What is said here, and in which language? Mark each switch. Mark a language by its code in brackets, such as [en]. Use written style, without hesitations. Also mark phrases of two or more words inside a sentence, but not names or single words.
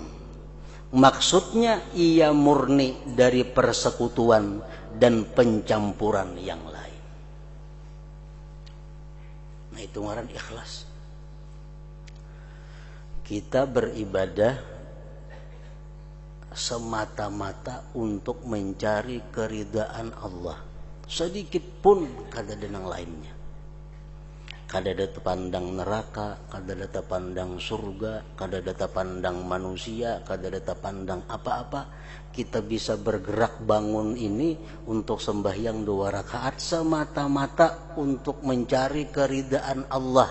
[id] Maksudnya ia murni dari persekutuan dan pencampuran yang lain. [bjn] Nah, itu ngaran ikhlas. [id] Kita beribadah semata-mata untuk mencari keridaan Allah. [bjn] Sedikit pun kada ada yang lainnya. Kada ada terpandang neraka, kada ada terpandang surga, kada ada terpandang manusia, kada ada terpandang apa-apa. [id] Kita bisa bergerak bangun ini untuk sembahyang 2 rakaat semata-mata untuk mencari keridaan Allah.